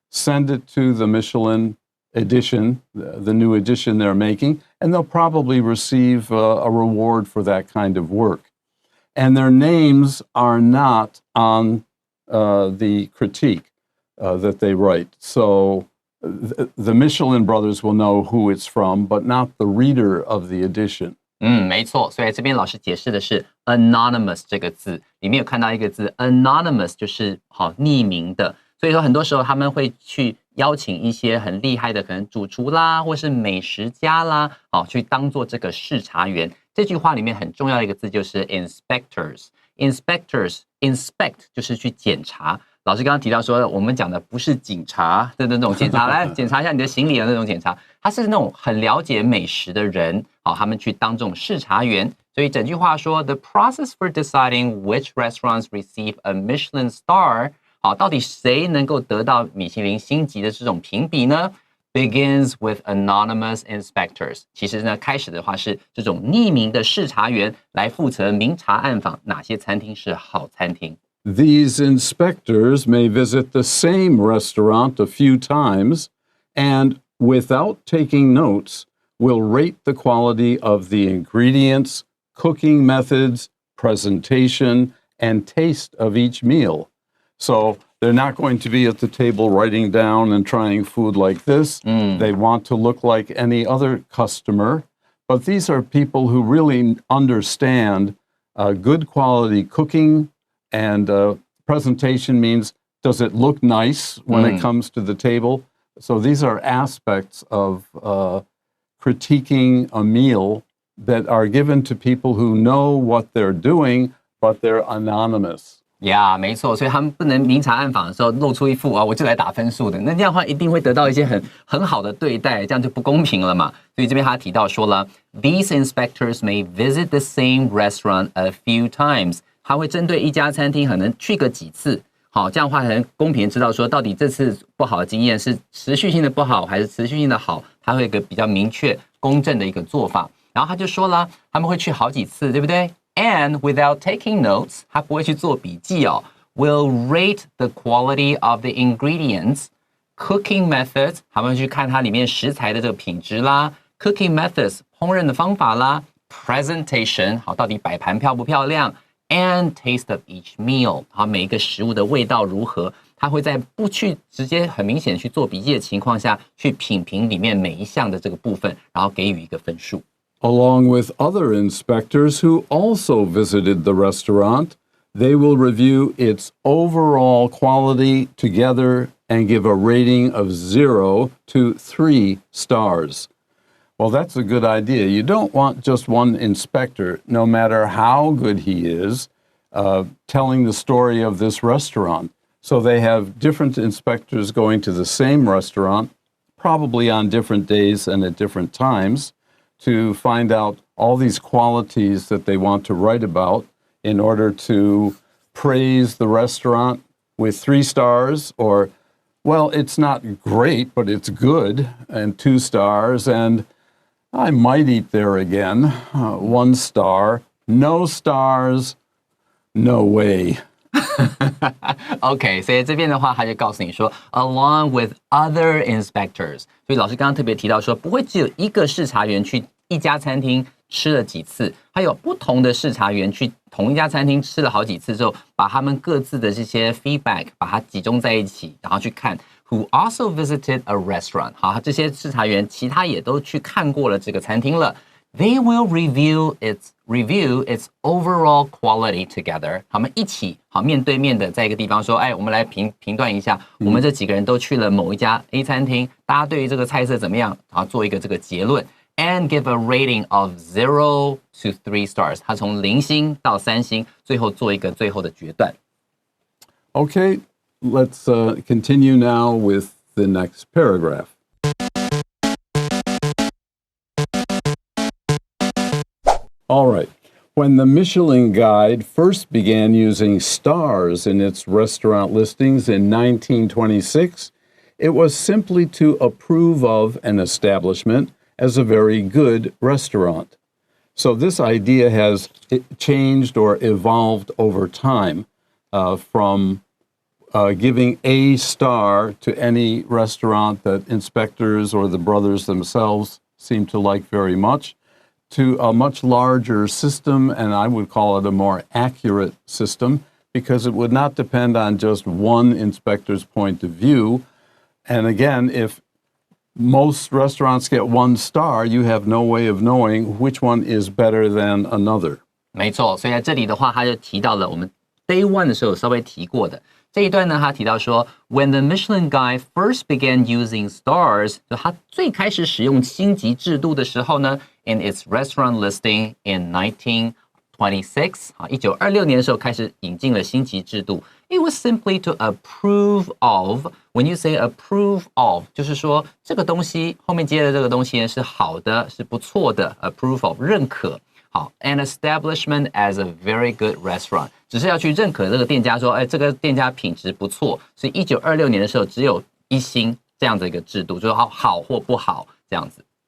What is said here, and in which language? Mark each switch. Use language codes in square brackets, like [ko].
[en] send it to the Michelin edition, the new edition they're making, and they'll probably receive a reward for that kind of work. And their names are not on the critique that they write. So the Michelin brothers will know who it's from, but not the reader of the edition. [zh] 没错，所以这边老师解释的是 anonymous 这个字，里面有看到一个字 anonymous 就是匿名的，所以说很多时候他们会去邀请一些很厉害的可能主厨啦，或是美食家啦，去当做这个视察员。这句话里面很重要的一个字就是 inspectors，inspect 就是去检查。老师刚刚提到说，我们讲的不是警察的那种检查，来检查一下你的行李的那种检查，他是那种很了解美食的人，他们去当这种视察员。所以整句话说 ， [en] The process for deciding which restaurants receive a Michelin star， [zh] 到底谁能够得到米其林星级的这种评比呢 ？ [en] Begins with anonymous inspectors。 [zh] 其实呢，开始的话是这种匿名的视察员来负责明察暗访哪些餐厅是好餐厅。 [en] These inspectors may visit the same restaurant a few times and, without taking notes, will rate the quality of the ingredients, cooking methods, presentation, and taste of each meal. So they're not going to be at the table writing down and trying food like this. They want to look like any other customer. But these are people who really understand good quality cooking, and presentation means, does it look nice when it comes to the table? So these are aspects of critiquing a meal that are given to people who know what they're doing, but they're anonymous. [zh] 没错，所以他们不能明察暗访的时候露出一副我就来打分数的，那这样的话一定会得到一些很好的对待，这样就不公平了嘛。所以这边他提到说了 [en] ，These inspectors may visit the same restaurant a few times。 [zh] 他会针对一家餐厅可能去个几次，这样的话才能公平知道说到底这次不好的经验是持续性的不好还是持续性的好，他会有一个比较明确公正的一个做法。然后他就说了，他们会去好几次，对不对？ [en] And without taking notes， [zh] 他不会去做笔记 [en] will rate the quality of the ingredients, cooking methods， [zh] 他们去看它里面食材的这个品质啦 ， [en] cooking methods [zh] 烹饪的方法啦 ，presentation 到底摆盘漂不漂亮 ， [en] and taste of each meal， [zh] 每一个食物的味道如何，他会在不去直接很明显去做笔记的情况下，去品评里面每一项的这个部分，然后给予一个分数。 [en] Along with other inspectors who also visited the restaurant, they will review its overall quality together and give a rating of 0 to 3 stars. Well, that's a good idea. You don't want just one inspector, no matter how good he is, telling the story of this restaurant. So they have different inspectors going to the same restaurant, probably on different days and at different times, to find out all these qualities that they want to write about in order to praise the restaurant with 3 stars, or, well, it's not great, but it's good, and 2 stars, and I might eat there again, 1 star, no stars, no way. [zh] OK， 所以这边的话，他就告诉你说 ， [en] along with other inspectors。 [zh] 所以老师刚刚特别提到说，不会只有一个视察员去一家餐厅吃了几次，还有不同的视察员去同一家餐厅吃了好几次之后，把他们各自的这些 feedback 把它集中在一起，然后去看 [en] who also visited a restaurant。 [zh] 好，这些视察员其他也都去看过了这个餐厅了。 [en] They will review its overall quality together。 [zh] 他们一起面对面的在一个地方说，我们来评断一下，我们这几个人都去了某一家 A 餐厅，大家对于这个菜色怎么样？做一个这个结论 [en] ，and give a rating of 0 to 3 stars。 [zh] 他从0星到3星，最后做一个最后的决断。 [en] Okay, let's continue now with the next paragraph. All right. When the Michelin Guide first began using stars in its restaurant listings in 1926, it was simply to approve of an establishment as a very good restaurant. So this idea has changed or evolved over time from giving a star to any restaurant that inspectors or the brothers themselves seem to like very much, to a much larger system, and I would call it a more accurate system, because it would not depend on just one inspector's point of view. And again, if most restaurants get 1 star, you have no way of knowing which one is better than another. [zh] 没错，所以在这里的话，他就提到了我们 Day 1的时候稍微提过的这一段呢，他提到说 ， [en] When the Michelin Guide first began using stars， [zh] 就他最开始使用星级制度的时候呢 ， [en] in its restaurant listing in 1926， [zh] 1926年的时候开始引进了星级制度。 [en] It was simply to approve of. When you say approve of， [zh] 就是说这个东西后面接的这个东西呢是好的，是不错的 ， [en] approve of [zh] 认可。好 ， [en] an establishment as a very good restaurant， [zh] 只是要去认可这个店家说，哎，这个店家品质不错，所以1926年的时候只有1星这样的一个制度，就是好或不好这样子。